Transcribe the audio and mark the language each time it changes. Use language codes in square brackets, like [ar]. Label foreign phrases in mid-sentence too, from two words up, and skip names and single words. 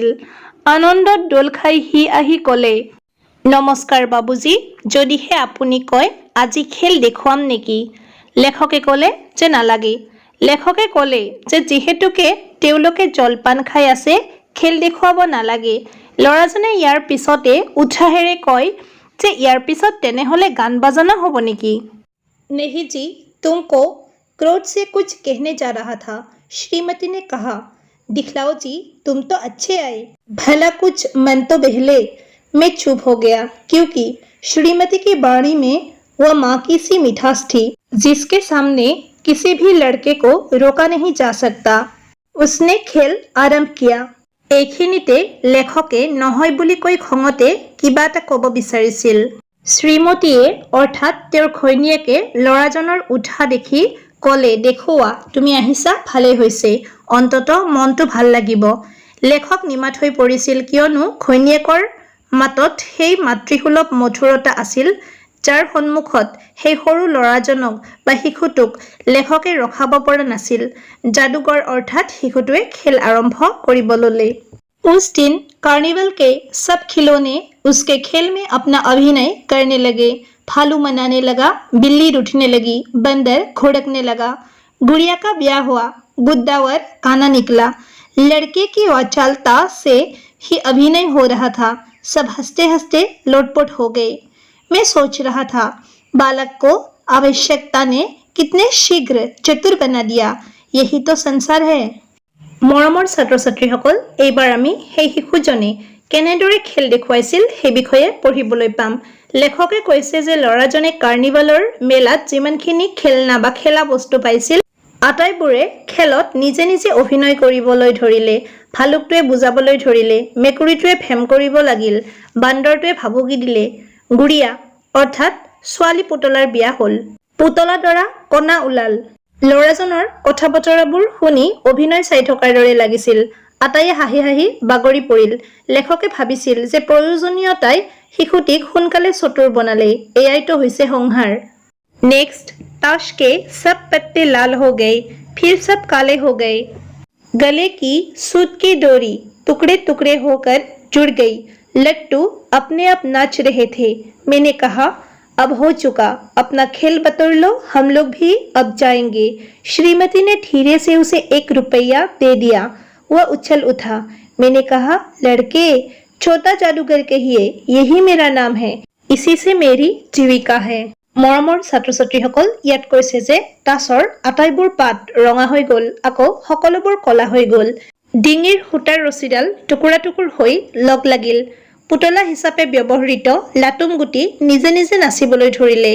[as] আনন্দত দোল খাই সি আহি ক'লে, নমস্কাৰ বাবুজি, যদিহে আপুনি কয় আজি খেল দেখুৱাম নেকি? লেখকে ক'লে যে নালাগে। লেখকে ক'লে যে যিহেতুকে তেওঁলোকে জলপান খাই আছে, খেল দেখুৱাব নালাগে। ল'ৰাজনে ইয়াৰ পিছতে উৎসাহেৰে কয় যে ইয়াৰ পিছত তেনেহ'লে গান বাজানা হ'ব নেকি? [hi] नहीं जी, तुमको क्रोध से कुछ कहने जा रहा था। श्रीमती ने कहा, दिखलाओ जी, तुम तो अच्छे आए, भला कुछ मन तो बहले। मैं चुप हो गया क्योंकि श्रीमती की वाणी में वह माँ की सी मिठास थी जिसके सामने किसी भी लड़के को रोका नहीं जा सकता। उसने खेल आरंभ किया। [as] এইখিনিতে লেখকে নহয় বুলি কৈ খঙতে কিবা এটা ক'ব বিচাৰিছিল। শ্ৰীমতীয়ে অৰ্থাৎ তেওঁৰ ঘৈণীয়েকে ল'ৰাজনৰ উৎসাহ দেখি ক'লে, দেখুওৱা, তুমি আহিছা, ভালেই হৈছে, অন্তত মনটো ভাল লাগিব। লেখক নিমাত হৈ পৰিছিল কিয়নো ঘৈণীয়েকৰ মাতত সেই মাতৃসুলভ মধুৰতা আছিল যাৰ সন্মুখত সেই সৰু ল'ৰাজনক বা শিশুটোক লেখকে ৰখাব পৰা নাছিল। যাদুকৰ অৰ্থাৎ শিশুটোৱে খেল আৰম্ভ কৰিব ল'লে। [hi] उस दिन कार्निवल के सब खिलौने उसके खेल में अपना अभिनय करने लगे। भालू मनाने लगा, बिल्ली रूठने लगी, बंदर घुड़कने लगा। गुड़िया का ब्याह हुआ, गुद्दावर गाना निकला। लड़के की वाचालता से ही अभिनय हो रहा था। सब हंसते हंसते लोटपोट हो गए। मैं सोच रहा था, बालक को आवश्यकता ने कितने शीघ्र चतुर बना दिया। यही तो संसार है। [as] মৰমৰ ছাত্ৰ ছাত্ৰীসকল, এইবাৰ আমি সেই শিশুজনে কেনেদৰে খেল দেখুৱাইছিল সেই বিষয়ে পঢ়িবলৈ পাম। লেখকে কৈছে যে ল'ৰাজনে কাৰ্নিভালৰ মেলাত যিমানখিনি খেলনা বা খেলা বস্তু পাইছিল আটাইবোৰে খেলত নিজে নিজে অভিনয় কৰিবলৈ ধৰিলে। ভালুকটোৱে বুজাবলৈ ধৰিলে, মেকুৰীটোৱে ভেম কৰিব লাগিল, বান্দৰটোৱে ভাবুকি দিলে। গুড়িয়া অৰ্থাৎ ছোৱালী পুতলাৰ বিয়া হ'ল। পুতলা দৰা কণা ওলাল। ল'ৰাজনৰ কথা বতৰাবোৰ শুনি অভিনয় চাই থকাৰ দৰে লাগিছিল। আটাইয়ে হাঁহি হাঁহি বাগৰি পৰিল। লেখকে ভাবিছিল যে প্ৰয়োজনীয়তাই শিশুটিক সোনকালে চতুৰ বনালে। এয়াইতো হৈছে সংহাৰ। [hi] नेक्स्ट ताश के सब पत्ते लाल हो गए, फिर सब काले हो गए। गले की सूत की डोरी टुकड़े टुकड़े होकर जुड़ गई। लट्टू अपने आप नाच रहे थे। मैंने कहा, अब हो चुका, अपना खेल बतौर लो, हम लोग भी अब जाएंगे। श्रीमती ने धीरे से उसे 1 रुपया दे दिया। वह उछल उठा। मैंने कहा, लड़के, छोटा जादूगर कहिए, यही मेरा नाम है, इसी से मेरी जीविका है। [as] মৰমৰ ছাত্ৰ ছাত্ৰীসকল, ইয়াত কৈছে যে তাছৰ আটাইবোৰ পাত ৰঙা হৈ গ'ল, আকৌ সকলোবোৰ কলা হৈ গ'ল। ডিঙিৰ সূতাৰ ৰছীডাল টুকুৰা টুকুৰ হৈ লগ লাগিল। পুতলা হিচাপে ব্যৱহৃত লাটুম গুটি নিজে নিজে নাচিবলৈ ধৰিলে।